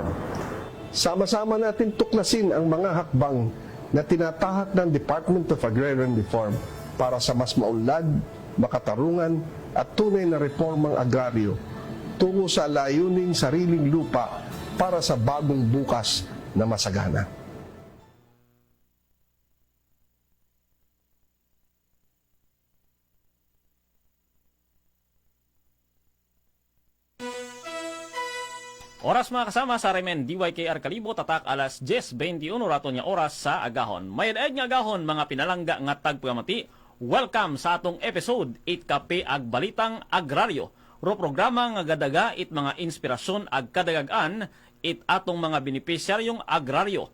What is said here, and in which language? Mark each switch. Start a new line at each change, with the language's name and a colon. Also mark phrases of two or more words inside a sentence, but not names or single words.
Filipino: Sama-sama natin tuklasin ang mga hakbang na tinatahak ng Department of Agrarian Reform para sa mas maunlad, makatarungan at tunay na reformang agraryo tungo sa layuning sariling lupa para sa bagong bukas na masagana.
Aklanon: Oras mga kasama sa RMN DYKR Kalibo, tatak alas 10:21 rato niya oras sa agahon. Mayad nga agahon mga pinalangga nga tagpagamati. Welcome sa atong episode 8 kape ag balitang agraryo. Ro programa nga gadaga it mga inspirasyon ag kadagagan it atong mga benepisyaryong agraryo.